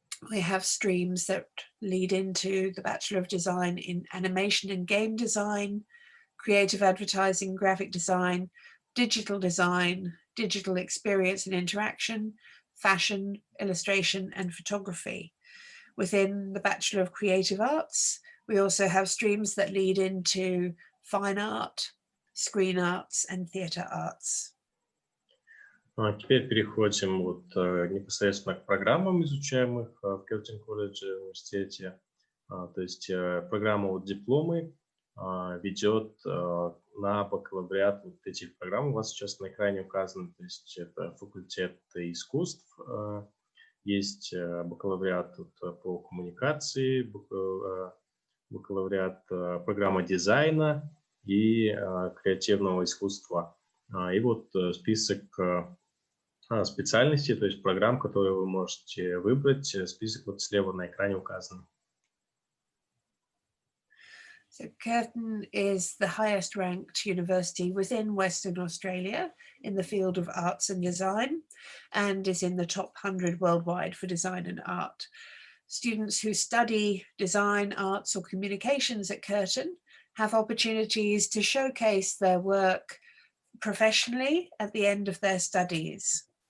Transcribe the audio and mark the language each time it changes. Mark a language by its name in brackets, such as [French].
[English] We have streams that lead into the Bachelor of Design in Animation and Game Design, Creative Advertising, Graphic Design, Digital Design, Digital Experience and Interaction, Fashion, Illustration and Photography. Within the Bachelor of Creative Arts, we also have streams that lead into fine art, screen arts and theatre arts. [Russian] Теперь переходим вот непосредственно к программам, изучаемых в Curtin College университете. То есть программа вот дипломы ведет на бакалавриат вот этих программ. У вас сейчас на экране указано, то есть это факультет искусств, есть бакалавриат по коммуникации, бакалавриат программа дизайна и креативного искусства. И вот список специальностей, то есть программ, которые вы можете выбрать, список вот слева на экране указан. [English] So Curtin is the highest ranked university within Western Australia in the field of arts and design, and is in the top 100 worldwide for design and art. Students who study design, arts or communications at Curtin have opportunities to showcase their work professionally at the end of their studies.